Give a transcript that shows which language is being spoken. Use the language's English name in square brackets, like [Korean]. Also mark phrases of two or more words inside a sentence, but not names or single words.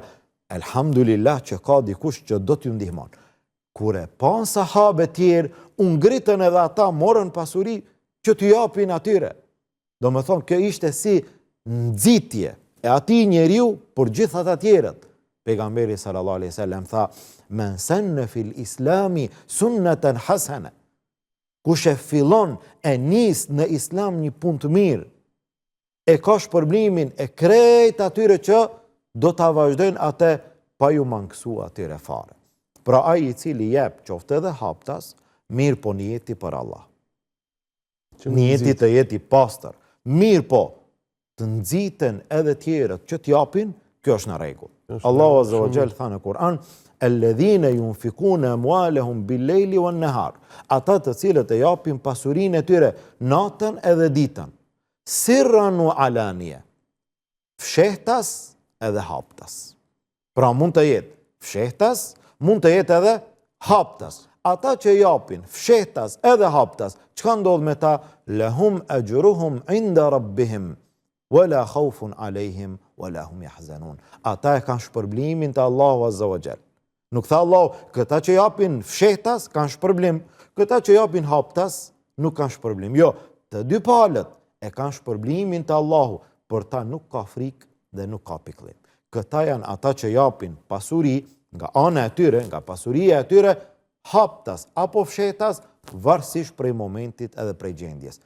[Albanian] Elhamdulillah që ka dikush që do t'ju ndihmon. Kur e pa sahabe tjerë, u ngritën edhe ata, morën pasuri që t'ju japin atyre. Do më thonë, kjo ishte si nxitje e ati njeriu për gjithat atjerët. Pejgamberi [Arabic] صلى الله عليه وسلم [Albanian] tha, [Arabic] من سن في الإسلام سنة حسنة. [Albanian] Kush e fillon e nis në islam një punë të mirë, e ka shpërblimin e krejt atyre që do ta vazhdojnë atë pa ju mangësu atyre fare. Pra ai i cili jep qoftë edhe haptas, mirë po njeti për Allah. Njeti të jeti pastër. Mirë po, të nxiten edhe tjerët që t'japin, kjo është në rregull. Allahu [Arabic] عز وجل [Albanian] tha në Kur'an, [Arabic] الذين ينفقون أموالهم بالليل والنهار. [Albanian] Ata të cilët e japin pasurinë e tyre natën edhe ditën. [Arabic] سرا وعلانية. [Albanian] Fshehtas edhe haptas. Pra mund të jetë fshehtas, mund të jetë edhe haptas. Ata që japin fshehtas edhe haptas, çka ndodh me ta? [Arabic] لهم أجرهم عند ربهم ولا خوف عليهم ولا هم يحزنون. [Albanian] Ata e kanë shpërblimin te Allahu [Arabic] عز وجل. [Albanian] Nuk tha Allahu, këta që japin fshehtas kanë shpërblim, këta që japin haptas nuk kanë shpërblim. Jo, të dy palët e kanë shpërblimin te Allahu, për ta nuk ka frikë dhe nuk ka pikëllim. Këta janë ata që japin pasuri nga ana e tyre, nga pasuria e tyre, haptas apo fshehtas, varësisht prej momentit edhe prej gjendjes.